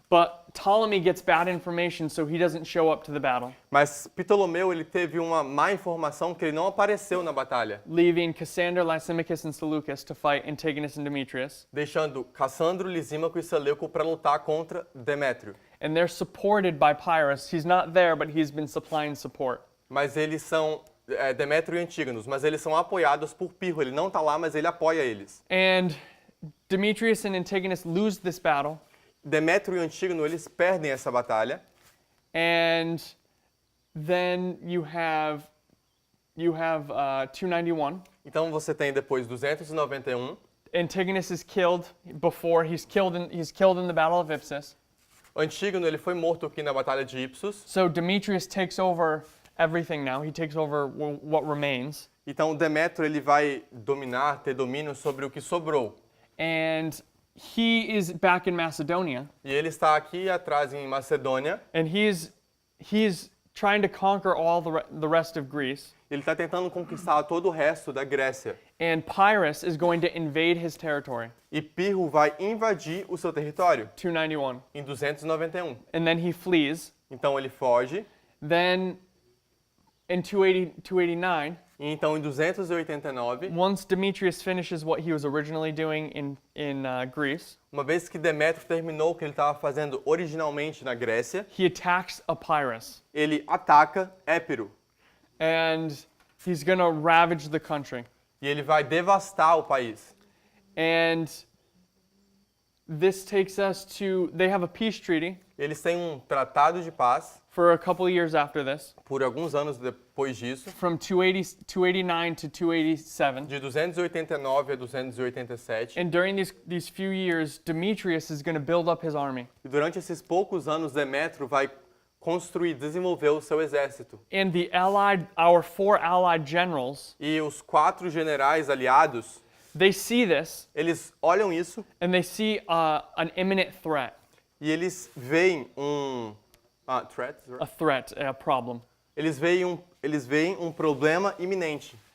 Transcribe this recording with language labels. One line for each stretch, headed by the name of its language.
English: But Ptolemy gets bad information, so he doesn't show up to the battle,
Portuguese: Mas Ptolomeu ele teve uma má informação que ele não apareceu na batalha,
English: leaving Cassander, Lysimachus, and Seleucus to fight Antigonus and Demetrius.
Portuguese: deixando Cassandro, Lisímaco e Seleuco para lutar contra Demétrio.
English: And they're supported by Pyrrhus. He's not there, but he's been supplying support.
Portuguese: Mas eles são Demétrio e Antígonos, mas eles são apoiados por Pirro. Ele não está lá, mas ele apoia eles.
English: And Demetrius and Antigonus lose this battle.
Portuguese: Demétrio e Antígono, eles perdem essa batalha.
English: And then you have 291.
Portuguese: Então você tem depois 291.
English: Antigonus is killed before he's killed in the Battle of Ipsus.
Portuguese: Antígono ele foi morto aqui na Batalha de Ipsos.
English: So Demetrius takes over everything now. He takes over what remains.
Portuguese: Então Demétrio ele vai dominar, ter domínio sobre o que sobrou.
English: And he is back in Macedonia.
Portuguese: E ele está aqui atrás em Macedônia.
English: And he's trying to conquer all the rest of Greece.
Portuguese: Ele está tentando conquistar todo o resto da Grécia.
English: And Pyrrhus is going to invade his territory.
Portuguese: E Pirro vai invadir o seu território
English: 291.
Portuguese: em 291.
English: And then he flees.
Portuguese: Então ele foge.
English: Then in 289,
Portuguese: E então em 289,
English: once Demetrius finishes what he was originally doing in Greece,
Portuguese: uma vez que Demétrio terminou o que ele estava fazendo originalmente na Grécia,
English: he attacks Epirus.
Portuguese: ele ataca Épiro.
English: And he's going to ravage the country.
Portuguese: E ele vai devastar o país.
English: And this takes us to, they have a peace treaty
Portuguese: Eles têm um tratado de paz
English: for a couple of years after this,
Portuguese: por alguns anos depois disso,
English: from 289 to 287.
Portuguese: de 289 a 287.
English: And during these few years, Demetrius is going to build up his army.
Portuguese: E durante esses poucos anos, Demétrio vai construir, desenvolver o seu exército.
English: And our four allied generals,
Portuguese: E os 4 generais aliados,
English: they see this
Portuguese: eles olham isso
English: and they see an imminent threat,
Portuguese: e eles veem
English: a problem.
Portuguese: Eles veem um problema iminente.